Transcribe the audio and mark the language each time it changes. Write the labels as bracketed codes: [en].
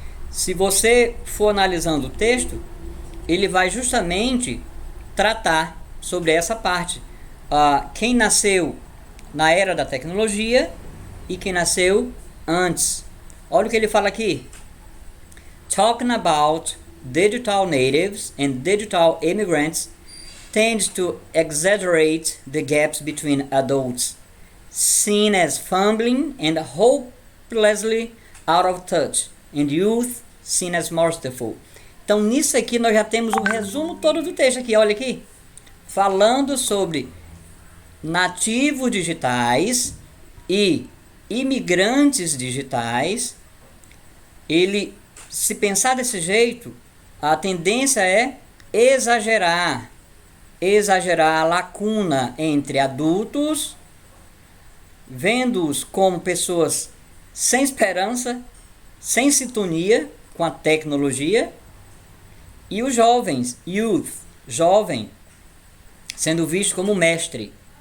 [pt] Se você for analisando o texto, ele vai justamente tratar sobre essa parte. Quem nasceu na era da tecnologia e quem nasceu antes. Olha o que ele fala aqui. [en] Talking about digital natives and digital immigrants tends to exaggerate the gaps between adults, seen as fumbling and hopelessly out of touch, and youth seen as masterful. [pt] Então nisso aqui nós já temos o resumo todo do texto aqui, olha aqui. Falando sobre nativos digitais e imigrantes digitais. Ele, se pensar desse jeito, a tendência é exagerar a lacuna entre adultos, vendo-os como pessoas sem esperança, sem sintonia com a tecnologia, e os jovens, youth, jovem, sendo visto como mestre.